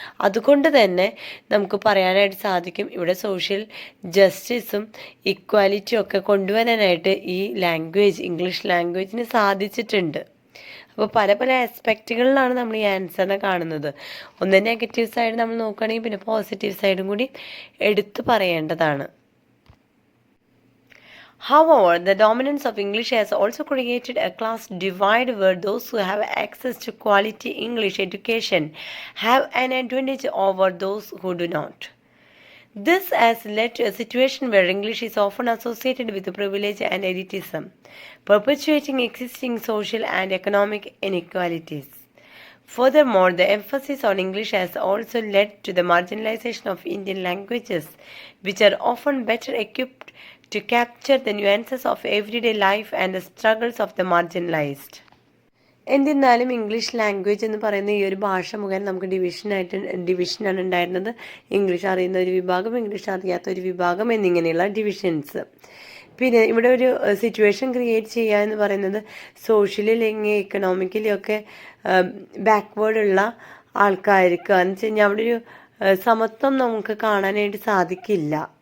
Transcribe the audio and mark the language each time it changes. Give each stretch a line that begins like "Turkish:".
Malayalam: അതുകൊണ്ട് തന്നെ നമുക്ക് പറയാനായിട്ട് സാധിക്കും ഇവിടെ സോഷ്യൽ ജസ്റ്റിസും ഇക്വാലിറ്റിയും ഒക്കെ കൊണ്ടുവരാനായിട്ട് ഈ ഇംഗ്ലീഷ് ലാംഗ്വേജിന് സാധിച്ചിട്ടുണ്ട്. അപ്പോൾ പല പല ആസ്പെക്റ്റുകളിലാണ് നമ്മൾ ഈ ആൻസറിനെ കാണുന്നത്. ഒന്ന് നെഗറ്റീവ് സൈഡ് നമ്മൾ നോക്കുകയാണെങ്കിൽ പിന്നെ പോസിറ്റീവ് സൈഡും കൂടി എടുത്തു പറയേണ്ടതാണ്.
English: However, the dominance of English has also created a class divide where those who have access to quality English education have an advantage over those who do not. This has led to a situation where English is often associated with privilege and elitism, perpetuating existing social and economic inequalities. Furthermore, the emphasis on English has also led to the marginalization of Indian languages, which are often better equipped to capture the nuances of everyday life and the struggles of the marginalized.
Malayalam: എന്നിരുന്നാലും English language എന്ന് പറയുന്ന ഈ ഒരു ഭാഷ മുഖേന നമുക്ക് ഡിവിഷനാണ് ഉണ്ടായിരുന്നത്. ഇംഗ്ലീഷ് അറിയുന്ന ഒരു വിഭാഗം, ഇംഗ്ലീഷ് അറിയാത്ത ഒരു വിഭാഗം എന്നിങ്ങനെയുള്ള ഡിവിഷൻസ്. പിന്നെ ഇവിടെ ഒരു സിറ്റുവേഷൻ ക്രിയേറ്റ് ചെയ്യുക എന്ന് പറയുന്നത് സോഷ്യലി അല്ലെങ്കിൽ എക്കണോമിക്കലി ഒക്കെ ബാക്ക്വേർഡ് ഉള്ള ആൾക്കാർക്ക് എന്ന് വെച്ച് കഴിഞ്ഞാൽ അവിടെ ഒരു സമത്വം നമുക്ക് കാണാനായിട്ട് സാധിക്കില്ല.